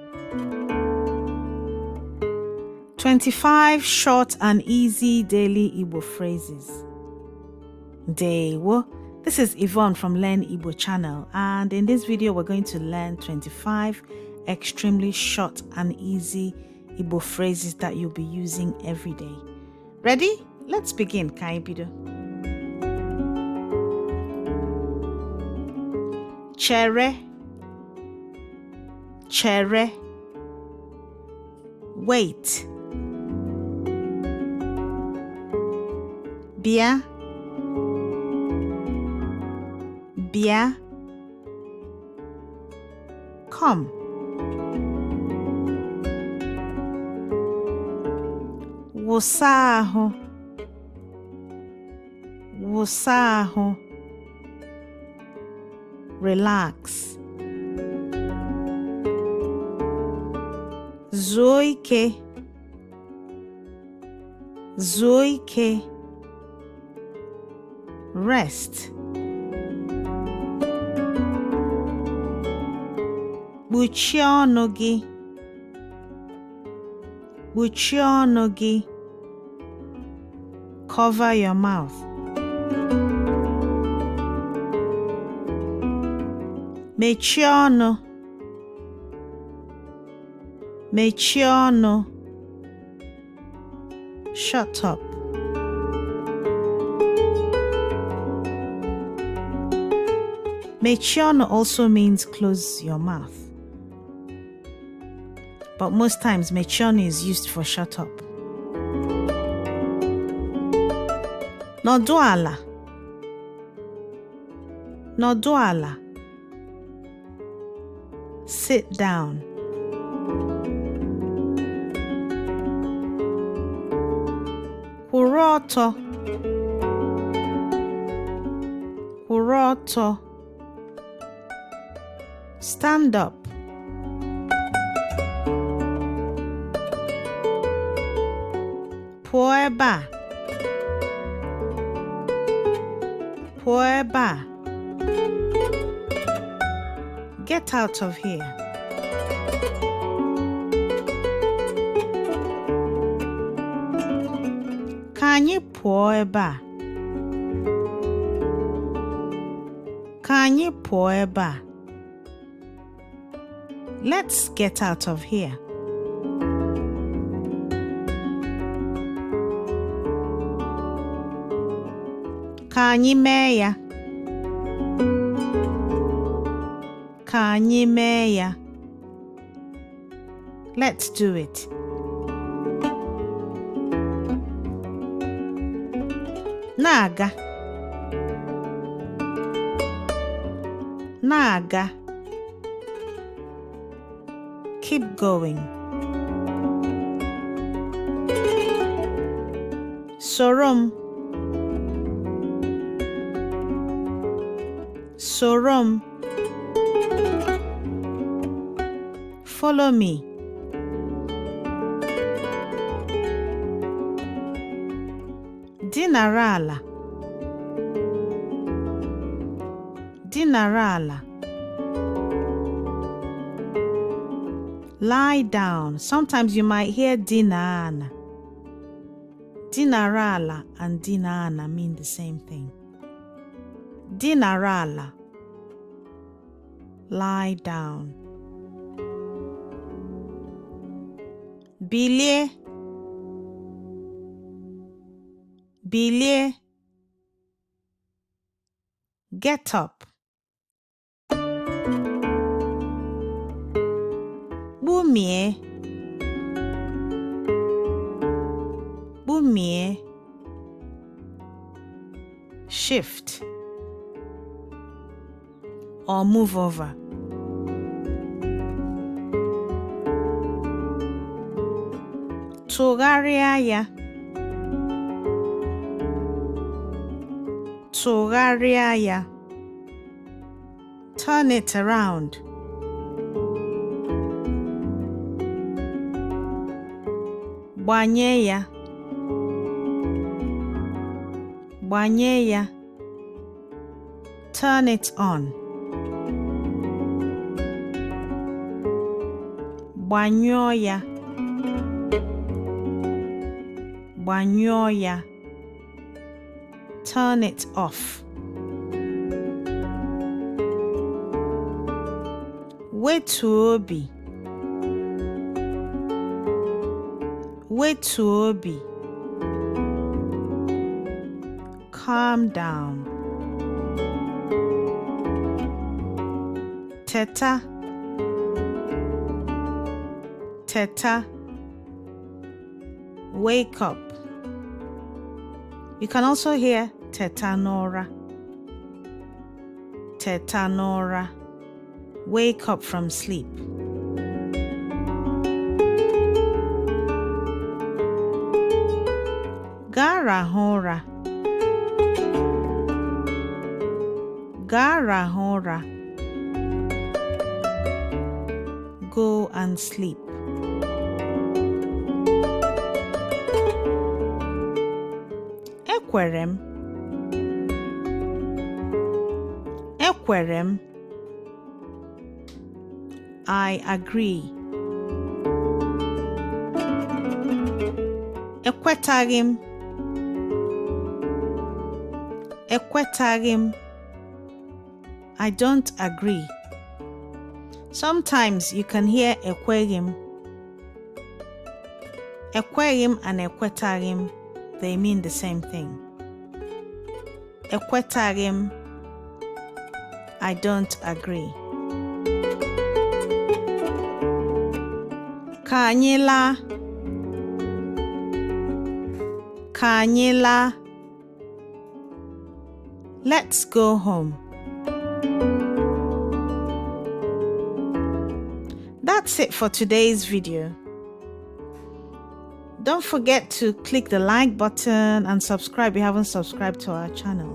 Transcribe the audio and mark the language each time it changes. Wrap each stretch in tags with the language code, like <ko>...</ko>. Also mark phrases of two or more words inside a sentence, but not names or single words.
<en>25 short and easy daily Igbo phrases.</en> <ig>Ndewo.</ig> <en>This is Yvonne from Learn Igbo channel, and in this video we're going to learn 25 extremely short and easy Igbo phrases that you'll be using every day. Ready? Let's begin.</en> <ig>Kaibido. Chere, chere. Wait. Bia, bia.</ig> <en>Come.</en> <ig>Wụsa ahụ, wụsa ahụ. Relax. Zuo ike, zuo ike.</ig> <en>Rest.</en> <ig>Kpuchie ọnụ gị, kpuchie ọnụ gị.</ig> <en>Cover your mouth.</en> <ig>Mechie ọnụ, mechie ọnụ.</ig> <en>Shut up.</en> <ig>Mechie ọnụ</ig> <en>also means close your mouth, but most times</en> <ig>mechie ọnụ</ig> <en>is used for shut up.</en> <ig>Nọdụ ala, nọdụ ala.</ig> <en>Sit down.</en> <ig>Kwụrụ ọtọ, kwụrụ ọtọ.</ig> <en>Stand up.</en> <ig>Pụọ ebe a, pụọ ebe a.</ig> <en>Get out of here.</en> <ig>Ka anyị pụọ ebe a. Ka anyị pụọ ebe a.</ig> <en>Let's get out of here.</en> <ig>Ka anyị mee ya. Ka anyị mee ya.</ig> <en>Let's do it.</en> <ig>Na-aga. Na-aga.</ig> <en>Keep going.</en> <ig>Sorom. Sorom.</ig> <en>Follow me.</en> <ig>Dinara ala. Dinara ala.</ig> <en>Lie down. Sometimes you might hear dinana.</en> <ig>Dinara ala</ig> <en>and dinana mean the same thing.</en> <ig>Dinara ala.</ig> <en>Lie down.</en> <ig>Bilie. Bilie.</ig> <en>Get up. Bumie.</en> <ig>Bumie.</ig> <en>Shift or move over.</en> <ig>Tụgharịa ya. Tụgharịa ya.</ig> <en>Turn it around.</en> <ig>Gbanye ya. Gbanye ya.</ig> <en>Turn it on.</en> <ig>Gbanyụọ ya. Gbanyụọ ya.</ig> <en>Turn it off.</en> <ig>Wetu obi. Wetu obi.</ig> <en>Calm down.</en> <ig>Teta. Teta.</ig> <en>Wake up. You can also hear</en> <ig>teta n'ụra. Teta n'ụra.</ig> <en>Wake up from sleep.</en> <ig>Gaa rahụ ụra. Gaa rahụ ụra.</ig> <en>Go and sleep.</en> <ig>Ekwere m. Ekwere m.</ig> <en>I agree.</en> <ig>Ekwetaghị m. Ekwetaghị m.</ig> <en>I don't agree. Sometimes you can hear</en> <ig>ekweghị m. Ekweghị m</ig> <en>and</en> <ig>ekwetaghị m,</ig> <en>they mean the same thing.</en> <ig>Ekwetaghị m.</ig> <en>I don't agree.</en> <ig>Ka anyị laa. Ka anyị laa.</ig> <en>Let's go home. That's it for today's video. Don't forget to click the like button and subscribe if you haven't subscribed to our channel.</en>